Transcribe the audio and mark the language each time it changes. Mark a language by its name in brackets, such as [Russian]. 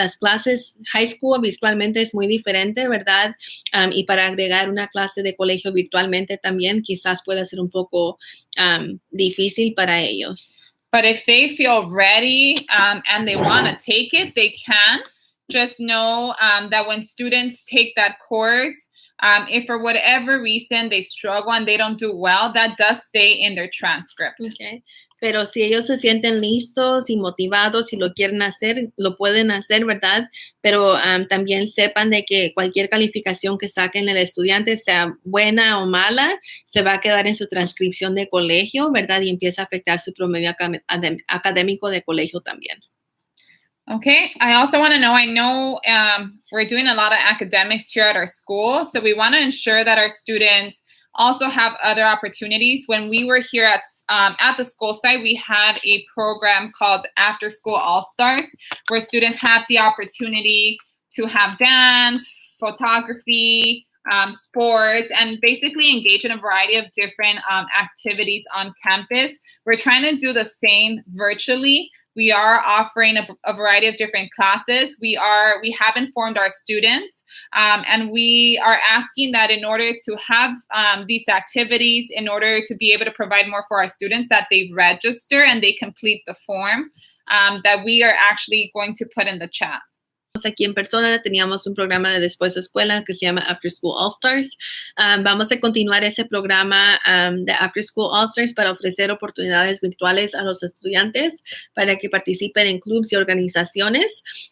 [Spanish] Las clases high school virtualmente es muy diferente, ¿verdad? Y para agregar una clase de colegio virtualmente también quizás pueda ser un poco difícil para ellos. [English] But if they feel ready and they want to take it, they can. Just know that when students take that course, if for whatever reason they struggle and they don't do well, that does stay in their transcript. Okay. [Spanish] Pero si ellos se sienten listos y motivados y lo quieren hacer, lo pueden hacer, ¿verdad? Pero también sepan de que cualquier calificación que saquen el estudiante, sea buena o mala, se va a quedar en su transcripción de colegio, ¿verdad? Y empieza a afectar su promedio académico de colegio también. [English] Okay, I also want to know, I know we're doing a lot of academics here at our school, so we want to ensure that our students also have other opportunities. When we were here at the school site, we had a program called After School All-Stars, where students had the opportunity to have dance, photography, sports, and basically engage in a variety of different activities on campus. We're trying to do the same virtually. We are offering a variety of different classes. We have informed our students, and we are asking that in order to have these activities, in order to be able to provide more for our students, that they register and they complete the form that we are actually going to put in the chat. [Spanish] Aquí en persona teníamos un programa de después de escuela que se llama After School All Stars. Vamos a continuar ese programa de After School All Stars para ofrecer oportunidades virtuales a los estudiantes para que participen en clubes y organizaciones.